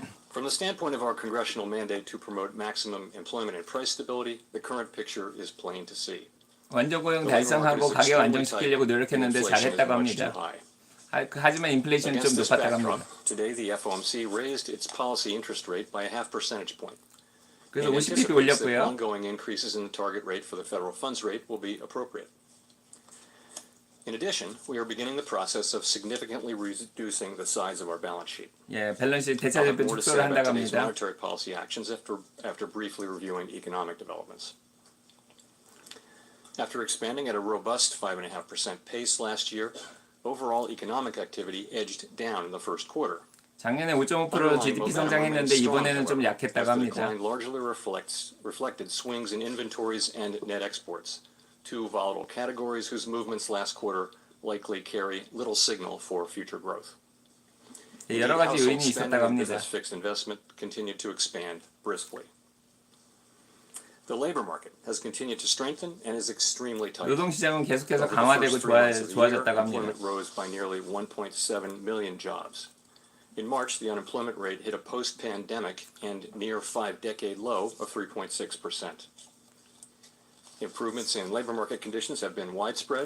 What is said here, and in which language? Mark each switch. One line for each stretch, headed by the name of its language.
English: From the standpoint of our congressional mandate to promote maximum employment and price stability, the current picture is plain to see.
Korean: 원조 고용 달성하고 가격 안정시키려고 노력했는데 잘했다고 합니다. 하지만 인플레이션이 좀 높았다고 합니다.
English: Today the FOMC raised its policy interest rate by a half percentage point.
Korean: 그래서 50pp 올렸고요.
English: Ongoing increases in the target rate for the federal funds rate will be appropriate. In addition, we are beginning the process of significantly reducing the size of our balance sheet.
Korean: 예, 밸런스 대차대표 축소를 한다고 합니다.
English: Monetary policy actions after briefly reviewing economic developments. After expanding at a robust 5.5% pace last year, overall economic activity edged down in the first quarter.
Korean: 작년에 5.5% GDP 성장했는데 이번에는 좀 약했다고 합니다.
English: largely reflected swings in inventories and net exports, two volatile categories whose movements last quarter likely carry little signal for future growth.
Korean: 여러 가지 요인이 있었다고 합니다.
English: Fixed investment continued to expand briskly. The labor market has continued to strengthen and is extremely tight.
Korean: 노동시장은 계속해서 강화되고 좋아졌다고 합니다.
English: Employment rose by nearly 1.7 million jobs. In March, the unemployment rate hit a post-pandemic and near 5-decade low of 3.6%. Improvements in labor market conditions have been widespread,